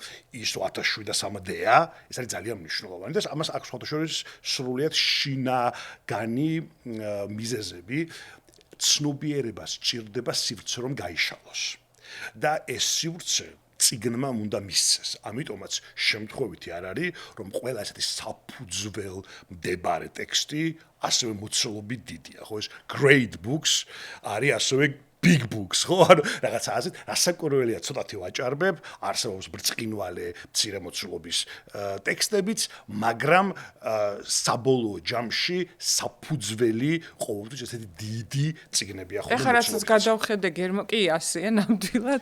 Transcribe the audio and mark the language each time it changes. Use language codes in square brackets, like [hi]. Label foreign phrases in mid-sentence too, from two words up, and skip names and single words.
[ka] ის 1703-დეა, ეს არის ძალიან მნიშვნელოვანი და ამას აქვს ფოტოშორის სრულიად შინაგანი მიზეზები, ცნობიერება სჭირდება სივრცე რომ გაიშალოს. და ეს სივრცე წიგნმა უნდა მისცეს. ამიტომაც შემთხვევითი არ არის, რომ ყველა ესეთი საფუძველ მდებარე ტექსტი ასევე მოცულობით დიდია, ხო? ეს [en] great books [ka] არის ასევე [en] big books, [ka] ხო? ანუ რაღაცა ასეთ, რასაკვირველია, ცოტათი ვაჭარბებ, არსებობს ბრწყინვალე მცირე მოცულობის ტექსტებიც, მაგრამ საბოლოო ჯამში საფუძველი ყოველთვის ესეთი დიდი წიგნებია, ხო? ეხლა რასაც გადავხედე კი ასეა ნამდვილად.